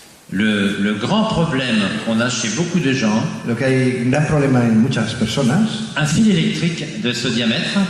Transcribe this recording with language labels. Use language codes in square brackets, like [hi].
[fr] Le grand problème qu'on a chez beaucoup de gens, [es] Lo que hay un gran problema en muchas personas, [fr] un fil électrique de ce diamètre,